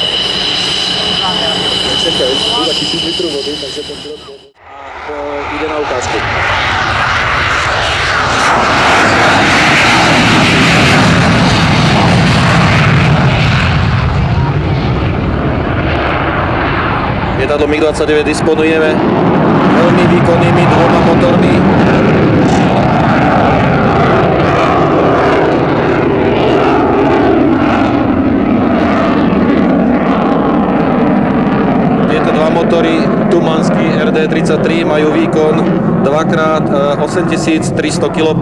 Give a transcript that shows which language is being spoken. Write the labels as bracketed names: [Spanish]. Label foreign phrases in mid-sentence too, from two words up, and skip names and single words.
[Czech] Čekaj, tu za 1000 litrů vody, takže ten pilot jde na ukázku. [Slovak] Lietadlo MiG-29 disponujeme veľmi výkonnými dvoma motormi. Tieto dva motory Tumanský RD33 majú výkon 2x8300 kP.